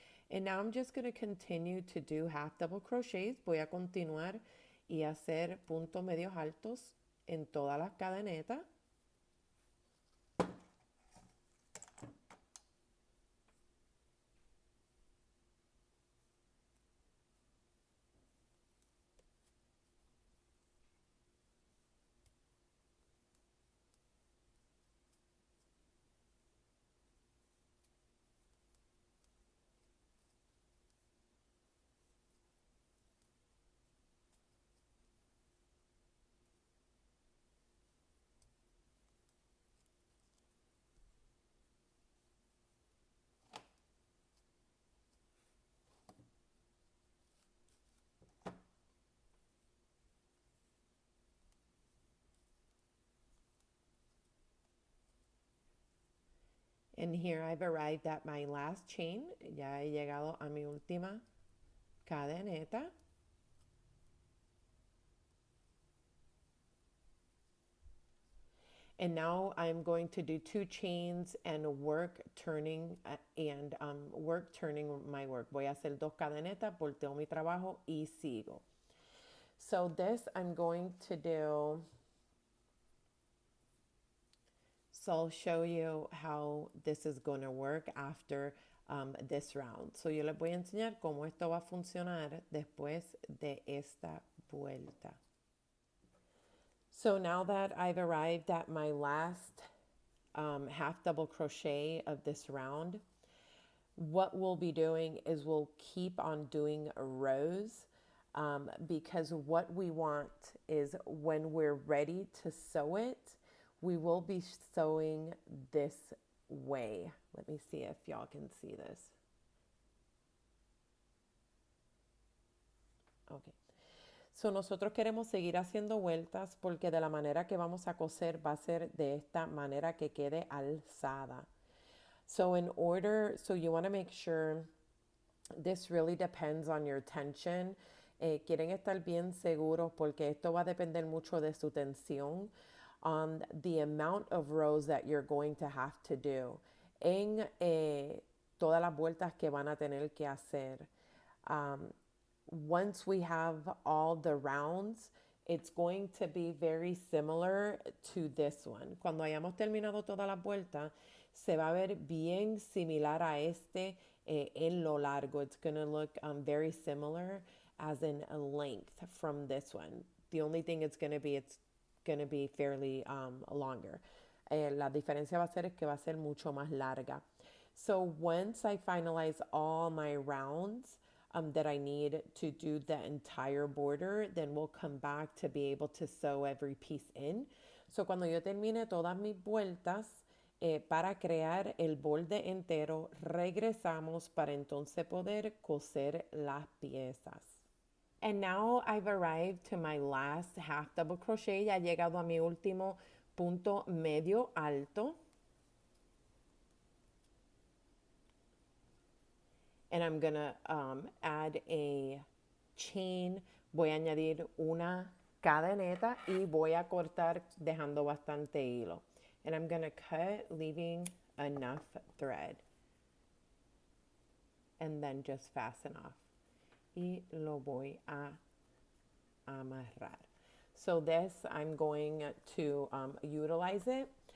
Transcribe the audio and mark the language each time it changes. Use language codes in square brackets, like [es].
[en] And now I'm just going to continue to do half double crochets. [es] Voy a continuar y hacer puntos medios altos en todas las cadenetas. [en] And here I've arrived at my last chain. [es] Ya he llegado a mi última cadeneta. [en] And now I'm going to do 2 chains and work turning my work. [es] Voy a hacer 2 cadenetas, volteo mi trabajo y sigo. [en] So this I'm going to do. So I'll show you how this is going to work after this round. [es] So yo les voy a enseñar cómo esto va a funcionar después de esta vuelta. [en] So now that I've arrived at my last half double crochet of this round, what we'll be doing is we'll keep on doing rows because what we want is when we're ready to sew it, we will be sewing this way. Let me see if y'all can see this. Okay. [es] So nosotros queremos seguir haciendo vueltas porque de la manera que vamos a coser va a ser de esta manera que quede alzada. [en] So you want to make sure, this really depends on your tension. [es] Quieren estar bien seguros porque esto va a depender mucho de su tensión [en] on the amount of rows that you're going to have to do [es] en todas las vueltas que van a tener que hacer. [en] Once we have all the rounds, it's going to be very similar to this one. [es] Cuando hayamos terminado todas las vueltas, se va a ver bien similar a este en lo largo. [en] It's going to look very similar as in a length from this one. The only thing it's going to be fairly longer. [es] La diferencia va a ser es que va a ser mucho más larga. [en] So once I finalize all my rounds that I need to do the entire border, then we'll come back to be able to sew every piece in. [es] So cuando yo termine todas mis vueltas para crear el borde entero, regresamos para entonces poder coser las piezas. [en] And now I've arrived to my last half double crochet. [es] Ya he llegado a mi último punto medio alto. [en] And I'm going to add a chain. [es] Voy a añadir una cadeneta y voy a cortar dejando bastante hilo. [en] And I'm going to cut, leaving enough thread. And then just fasten off. [es] Y lo voy a amarrar. [en] So this, I'm going to utilize it.